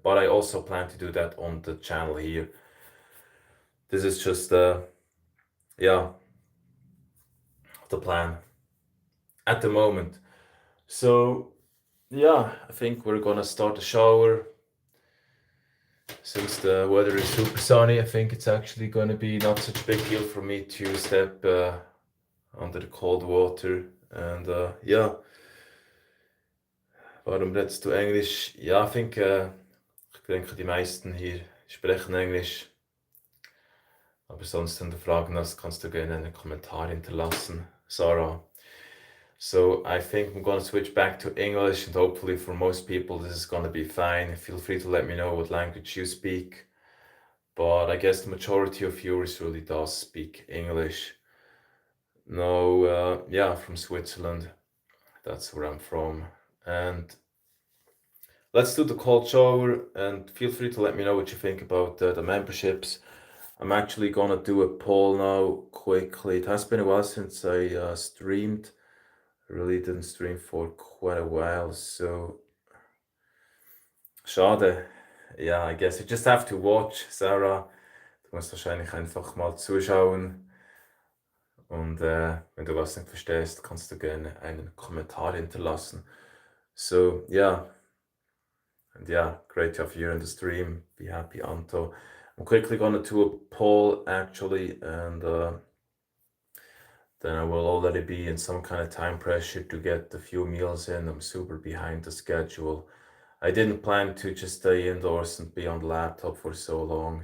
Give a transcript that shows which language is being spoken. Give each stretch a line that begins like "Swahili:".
English: But I also plan to do that on the channel here. This is just the plan at the moment. So I think we're gonna start the shower. Since the weather is super sunny, I think it's actually gonna be not such a big deal for me to step under the cold water.
German: And warum redest du Englisch? Ja,
English: I think,
German: ich denke, die meisten hier sprechen Englisch. Aber sonst, wenn du Fragen hast, kannst du gerne einen Kommentar hinterlassen, Sarah.
English: So I think I'm gonna switch back to English, and hopefully for most people this is gonna be fine. Feel free to let me know what language you speak. But I guess the majority of viewers really does speak English. No, from Switzerland. That's where I'm from. And let's do the cold shower, and feel free to let me know what you think about the memberships. I'm actually gonna do a poll now quickly. It has been a while since I streamed. I really didn't stream for quite a while, so schade. Yeah, I guess you just have to watch, Sarah.
German: Du musst wahrscheinlich einfach mal zuschauen. Und wenn du was nicht verstehst, kannst du gerne einen Kommentar hinterlassen.
English: So, and great to have you in the stream. Be happy, Anto. I'm quickly gonna do a poll actually, and then I will already be in some kind of time pressure to get a few meals in. I'm super behind the schedule. I didn't plan to just stay indoors and be on the laptop for so long.